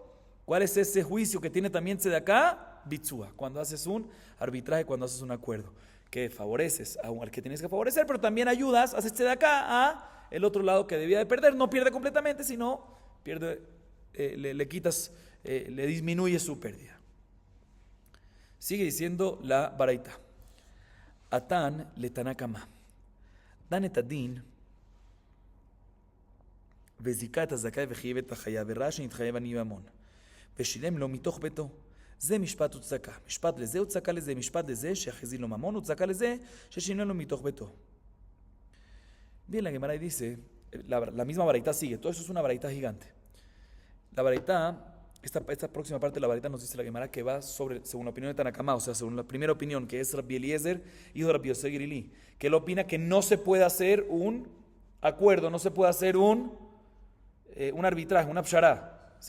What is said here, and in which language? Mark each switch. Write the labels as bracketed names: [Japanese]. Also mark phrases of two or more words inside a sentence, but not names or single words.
[Spanish] ¿Cuál es ese juicio que tiene también tzedakah? Bitzua, cuando haces un arbitraje, cuando haces un acuerdo, que favoreces al que tienes que favorecer, pero también ayudas, haces tzedakah a el otro lado que debía de perder. No pierde completamente, sino pierde, le quitas, le disminuye su pérdida. Sigue diciendo la Baraita. [Aramaic] אתאן לתנא קמא. [Hebrew] דן את הדין. וזיכה את הזכאי וחייב את החייב וראה שנתחייב עני ממון ושילם לו מתוך ביתו. זה משפט וצדקה. משפט לזה וצדקה לזה. משפט לזה שהחזיר לו ממון וצדקה לזה ששילם לו מתוך ביתו. [Spanish] Bien, la Gemara dice, la misma Baraita sigue, todo eso es una Baraita gigante. La Baraita, esta próxima parte de la Baraita nos dice la Gemara que va según la opinión de Tanakama, o sea, según la primera opinión, que es Rabbi Eliezer, hijo de Rabbi Yosef ben Eli, que él opina que no se puede hacer un acuerdo, no se puede hacer un arbitraje, una pshará, ¿sí?